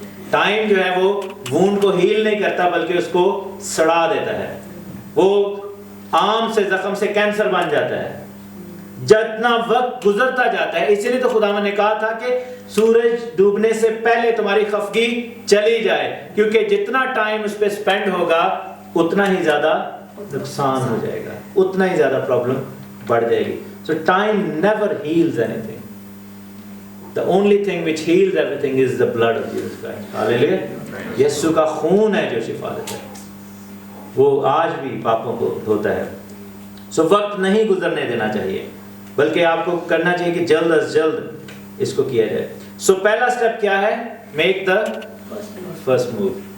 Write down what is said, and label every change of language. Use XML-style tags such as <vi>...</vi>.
<ur>Time جو ہے وہ وونڈ کو ہیل نہیں کرتا بلکہ اس کو سڑا دیتا ہے, وہ عام سے زخم سے کینسر بن جاتا ہے جتنا وقت گزرتا جاتا ہے. اسی لیے تو خدا نے کہا تھا کہ سورج ڈوبنے سے پہلے تمہاری خفگی چلی جائے, کیونکہ جتنا ٹائم اس پہ سپینڈ ہوگا اتنا ہی زیادہ نقصان ہو جائے گا, اتنا ہی زیادہ پرابلم بڑھ جائے گی.</ur> <en>So time never heals anything. The only thing which heals everything is the blood of Jesus Christ. Hallelujah.</en> <ur>یسوع کا خون ہے جو شفا دیتا ہے, وہ آج بھی پاپوں کو دھوتا ہے. سو وقت نہیں گزرنے دینا چاہیے بلکہ آپ کو کرنا چاہیے کہ جلد از جلد اس کو کیا جائے. سو پہلا سٹیپ کیا ہے؟</ur> <en>Make the first move.</en>